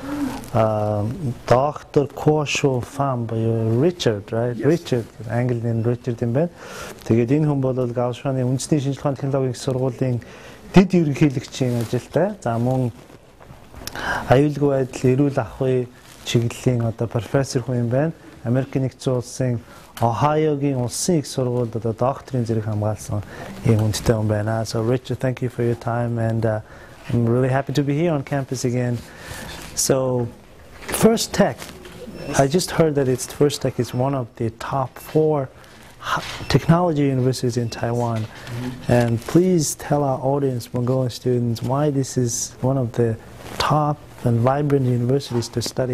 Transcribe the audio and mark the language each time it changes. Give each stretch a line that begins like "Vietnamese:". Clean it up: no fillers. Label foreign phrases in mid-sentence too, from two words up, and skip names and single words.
Mongolian: доктор Кошо Фам буюу Richard, right? Richard, англи нэр Richard юм байна. Тэгээд энэ хүн бол Гаошоны үндэсний шинжилгээ технологийн сургуулийн дэд ерөнхийлөгчийн ажилтай. За мөн аюулгүй байдал, эрүүл ахуй чиглэлийн одоо профессор хүн юм байна. Америк нэгдсэн улсын Ohioгийн улсын их сургуульд одоо докторийн зэрэг хамгаалсан ийм хүндтэй хүн байна.
English: So Richard, thank you for your time, and I'm really happy to be here on campus again. So First Tech, I just heard that First Tech is one of the top 4 technology universities in Taiwan. And please tell our audience, Mongolian students, why this is one of the top and vibrant universities to study.